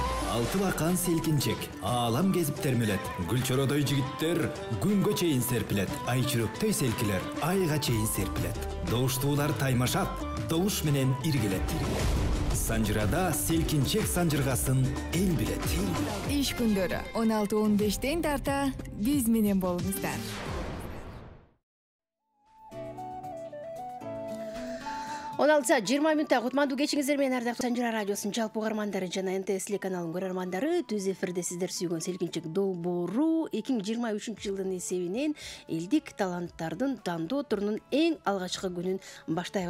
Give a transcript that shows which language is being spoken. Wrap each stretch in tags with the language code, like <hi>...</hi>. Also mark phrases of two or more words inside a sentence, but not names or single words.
<ky>Алты бақан селкинчек, алам кезіп термелет. Гүлчородай жігіттер күнге чейін серпілет. Айчырөктөй селкілер айға чейін серпілет. Доуштуулар таймашат, доуш менен иргелет. Санжырада селкинчек санжыргасын эл билет. Иш күндөрү 16-15 тарта биз менен болуңуздар. 16:20 минутта кутмандуу кечиңиздер менен ардактуу Санжыра радиосунун жалпы угармандары жана НТС каналынын көрөрмандары түз эфирде сиздер сүйгөн селкинчек долбоору 2023-жылдын эсебинен элдик таланттардын тандоо турунун эң алгачкы күнүн баштайбыз.</ky>